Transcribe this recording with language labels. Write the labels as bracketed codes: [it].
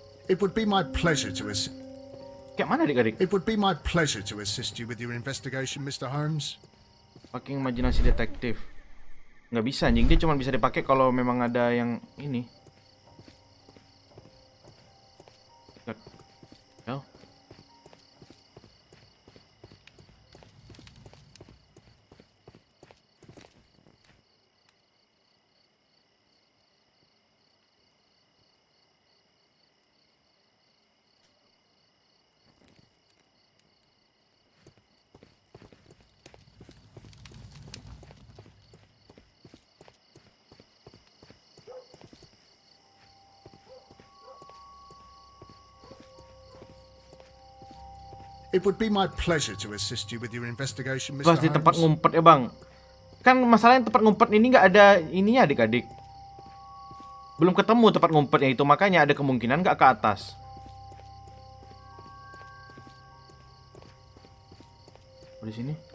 [en] It would be my pleasure to [id] Kayak mana adik-adik? [en] It would be my pleasure to assist you with your investigation, Mr. Holmes. [id] Pakai imajinasi detektif. Nggak bisa anjing, dia cuma bisa dipakai kalau memang ada yang ini. [en] No. It would be my pleasure to assist you with your investigation, Mr. [id] Pas di tempat [en] Holmes. [id] ngumpet ya bang. Kan masalahnya tempat ngumpet ini nggak ada ininya adik-adik. Belum ketemu tempat ngumpetnya itu, makanya ada kemungkinan nggak ke atas. Di sini.